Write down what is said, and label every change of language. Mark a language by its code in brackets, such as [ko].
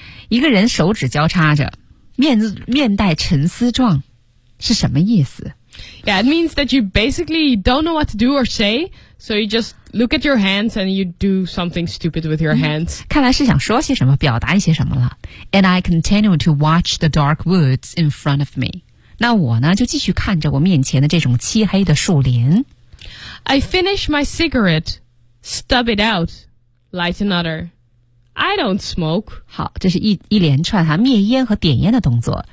[zh] 一个人手指交叉着 面带沉思状是什么意思？ [en] Yeah, it means that you basically don't know what to do or say, so you just look at your hands and you do something stupid with your hands. [zh] 看来是想说些什么，表达一些什么了。 [en] And I continue to watch the dark woods in front of me. [zh] 那我呢，就继续看着我面前的这种漆黑的树林。 [en] I finish my cigarette, stub it out, light another. I don't smoke. [zh] 好，这是 一连串哈灭烟和点烟的动作。